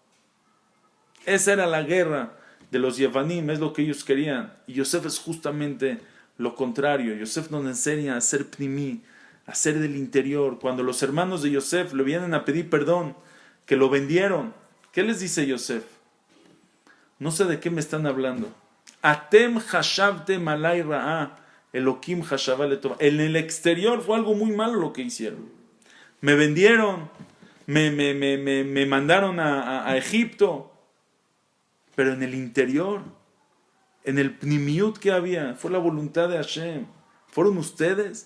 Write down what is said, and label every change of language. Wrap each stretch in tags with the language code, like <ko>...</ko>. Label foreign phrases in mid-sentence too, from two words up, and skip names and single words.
<es>Esa era la guerra de los Yevanim, es lo que ellos querían. Y Yosef es justamente lo contrario. Yosef nos enseña a ser pnimí, a ser del interior. Cuando los hermanos de Yosef le vienen a pedir perdón, que lo vendieron, ¿qué les dice Yosef? No sé de qué me están hablando.</es> <he>אתם חשבתם עלי רעה, אלוקים חשבה לטובה.</he> <es>En el exterior fue algo muy malo lo que hicieron. Me vendieron, me mandaron a Egipto. Pero en el interior, en el pnimiut que había, fue la voluntad de Hashem. Fueron ustedes.</es>